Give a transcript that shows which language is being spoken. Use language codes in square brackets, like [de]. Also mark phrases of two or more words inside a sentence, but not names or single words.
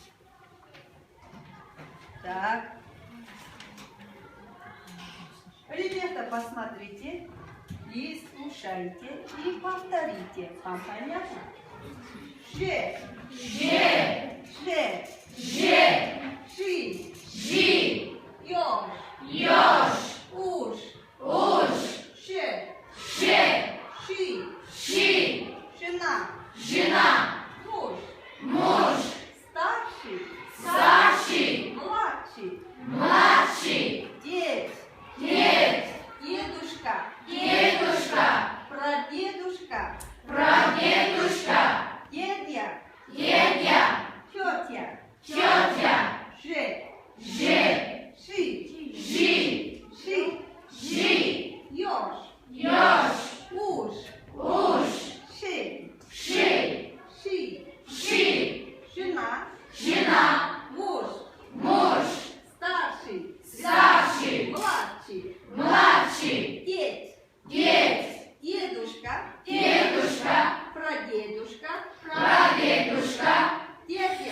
[ru] Так. Ребята, посмотрите и слушайте и повторите. Вам понятно? Же, Же, ше, же, ши, жи, ёж, ёж, уж, уж, ше, ше, ши, ши, жена, жена, муж, муж, старший, старший, младший, младший, дед, дед, дедушка, дедушка, прадедушка, прадедушка, дедья, дедья, тетя, тетя, же, же, ши, жи, ши, жи, ёж, ёж, уж, уж, ши, ши, ши, ши, жена, жена, муж, муж, старший, старший, младший, младший, дед, дед, дедушка, дедушка, прадедушка, прадедушка, дядя,